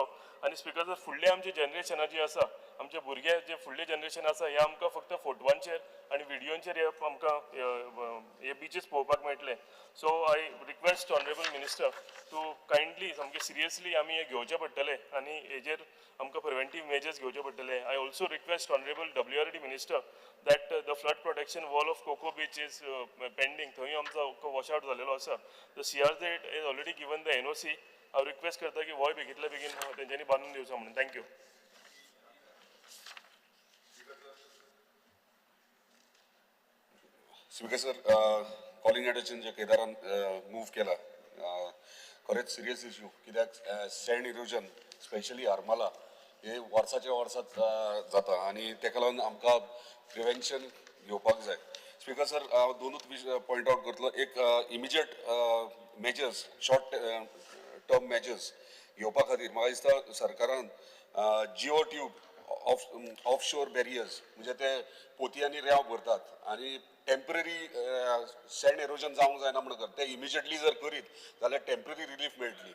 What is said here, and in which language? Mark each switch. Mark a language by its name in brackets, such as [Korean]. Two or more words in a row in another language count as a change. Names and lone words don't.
[Konkani] आनी [English] Speaker sir, [Konkani] फुडले आमचे जनरेशना जी आसा आमचे भुरगे जे फुडले जनरेशन आसा हे आमकां फक्त फोटवांचेर आनी व्हिडिओंचेर हे आमकां हे बीचीस पळोवपाक मेळटले. [English] so I request honourable minister to kindly [Konkani] सामके सिरियसली आमी हे घेवचे पडटले आनी हेजेर आमकां [English] preventive measures [Konkani] घेवचे पडटले. [English] I also request honourable WRD minister that the flood protection wall of Coco Beach is pending. [Konkani] थंय आमचो [English] wash out [Konkani] जालेलो आसा. [English] The CRZ has already given the NOC. [Konkani] हांव रिक्वेस्ट करता की होय बेगींतल्या बेगीन तेंच्यांनी बांदून दिवचो म्हणून. थँक्यू. [English] Speaker sir, calling attention [Konkani] जे केदारान मूव केला खरेंच [English] serious issue [Konkani] कित्याक [English] sand erosion specially [Konkani] आर्माला हे वर्साच्या वर्सात जाता आनी तेका लागून आमकां प्रिव्हेन्शन घेवपाक जाय. [English] speaker sir [Konkani] हांव दोनूच [English] point out [Konkani] करतलो. एक [English] immediate measures short term measures [Konkani] घेवपा खातीर म्हाका दिसता सरकारान [English] geo tube of shore barriers [Konkani] म्हणजे ते पोतयांनी रेंव भरतात आनी [English] temporary sand erosion [Konkani] जावंक जायना म्हणून ते इमिजिएटली जर करीत जाल्यार [English] temporary relief [Konkani] मेळटली.